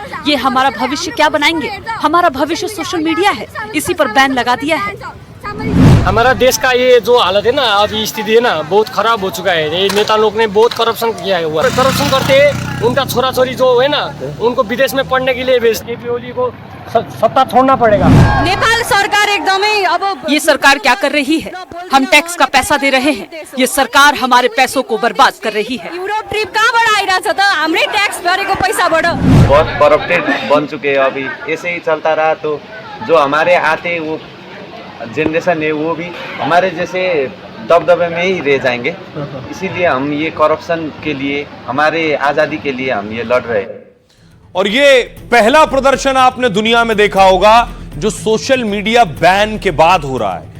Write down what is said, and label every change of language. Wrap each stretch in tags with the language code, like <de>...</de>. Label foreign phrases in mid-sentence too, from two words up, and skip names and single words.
<hi>ये हमारा भविष्य क्या बनाएंगे? हमारा भविष्य सोशल मीडिया है, इसी पर बैन लगा दिया है। हमारा देश का ये जो हालत है ना, अभी स्थिति है ना, बहुत खराब हो चुका है। ये नेता लोग ने बहुत करप्शन किया है। हुआ करप्शन करते उनका</hi> <ne>छोरा छोरी</ne> <hi>जो है ना, उनको विदेश में पढ़ने के लिए भेजते। केपी ओली को सत्ता छोड़ना पड़ेगा। नेपाल सरकार</hi> <ne>एकदमै अब</ne> <hi>ये सरकार क्या कर रही है? हम टैक्स का पैसा दे रहे हैं, ये सरकार हमारे पैसों को बर्बाद कर रही है।</hi> <ne>यूरोप ट्रिप कहाँबाट आइरहेछ त? हाम्रै टैक्स गरेको पैसाबाट।</ne> <hi>बहुत करप्टेड बन चुके हैं अभी। ऐसे ही चलता रहा तो जो हमारे आते वो जनरेशन है वो भी हमारे जैसे दबदबे में ही रह जाएंगे। इसीलिए हम ये करप्शन के लिए, हमारे आज़ादी के लिए हम ये लड़ रहे हैं। और ये पहला प्रदर्शन आपने दुनिया में देखा होगा जो सोशल मीडिया बैन के बाद हो रहा है।</hi>